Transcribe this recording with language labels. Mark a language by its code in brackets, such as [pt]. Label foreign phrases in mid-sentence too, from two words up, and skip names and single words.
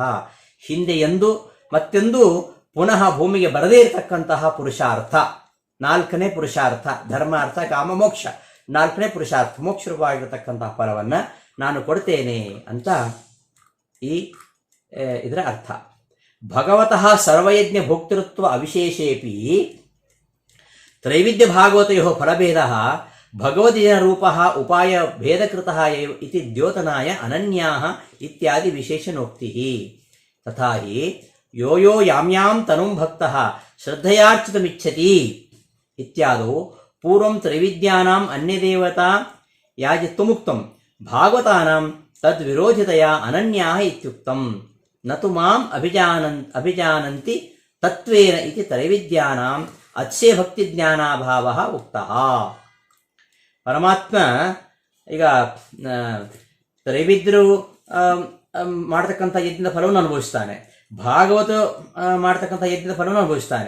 [kn] ಹಿಂದೆ ಎಂದು ಮತ್ತೆಂದು ಪುನಃ ಭೂಮಿಗೆ ಬರದೇ ಇರತಕ್ಕಂತಹ ಪುರುಷಾರ್ಥ, ನಾಲ್ಕನೇ ಪುರುಷಾರ್ಥ, ಧರ್ಮ ಅರ್ಥ ಕಾಮ ಮೋಕ್ಷ, ನಾಲ್ಕನೇ ಪುರುಷಾರ್ಥ ಮೋಕ್ಷರೂಪವಾಗಿರತಕ್ಕಂತಹ ಫಲವನ್ನು ನಾನು ಕೊಡ್ತೇನೆ ಅಂತ ಇದರ ಅರ್ಥ. [sa] ಭಗವತಃ ಸರ್ವಯಜ್ಞ ಭೋಕ್ತೃತ್ವ ಅವಿಶೇಷೇಪಿ ತ್ರೈವಿಧ್ಯ ಭಾಗವತಯೋ ಫಲಭೇದ ಭಗವದ್ಜನ ರೂಪ ಉಪಾಯ ಭೇದಕೃತ ಇತಿ ದ್ಯೋತನಾಯ ಅನನ್ಯಾಹ ಇತ್ಯಾದಿ ವಿಶೇಷಣೋಕ್ತಿ. ತಥಾ ಹಿ ಯೋ ಯೋ ಯಾಮ್ಯಾಂ ತನುಂ ಭಕ್ತಃ ಶ್ರದ್ಧಯಾರ್ಚಿತಮಿಚ್ಛತಿ ಇತ್ಯಾದೋ ಪೂರ್ವಂ ತ್ರೈವಿದ್ಯಾನಾಂ ಅನ್ಯದೇವತಾ ಯಾಜಿತ್ವಮುಕ್ತಂ ಭಾಗವತಾನಾಂ ತದ್ವಿರೋಧಿತಯ ಅನನ್ಯಾಹ ಇತ್ಯುಕ್ತಂ. ನತು ಮಾಂ ಅಭಿಜಾನಂತಿ ತತ್ವೇನ ಇತಿ ತ್ರೈವಿದ್ಯಾನಾಂ ಅತ್ಸೇ ಭಕ್ತಿ ಜ್ಞಾನಾಭಾವ ಉಕ್ತಃ. [kn] ಪರಮಾತ್ಮ ಈಗ ತ್ರೈವಿದ್ಯರು ಮಾಡತಕ್ಕಂಥ ಯಜ್ಞದ ಫಲವನ್ನು ಅನುಭವಿಸ್ತಾನೆ, ಭಾಗವತ ಮಾಡತಕ್ಕಂಥ ಯಜ್ಞದ ಫಲವನ್ನು ಅನುಭವಿಸ್ತಾನೆ.